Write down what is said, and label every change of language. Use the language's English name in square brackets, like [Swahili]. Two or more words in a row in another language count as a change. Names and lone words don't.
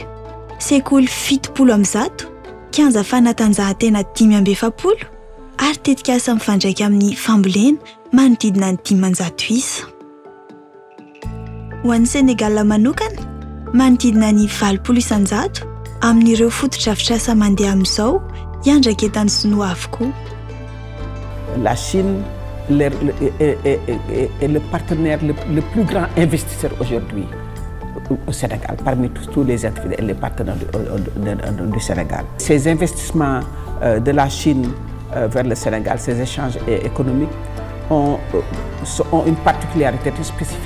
[Malagasy] Sekoly 70 kianja fanatanjahantena 520 ary tetikasa mifandraika amin'ny fambolena manodidina ny 500 isa. Ho an'ny Senegal manokana, manodidina ny 20 isanjato amin'ireo fotodrafitrasa mandeha amin'izao hiandraka etan'ny sinoa avokoa. [French] La Chine est le partenaire le plus grand investisseur aujourd'hui au Sénégal, parmi tous les partenaires du Sénégal. Ces investissements de la Chine vers le Sénégal, ces échanges économiques ont une particularité spécifique.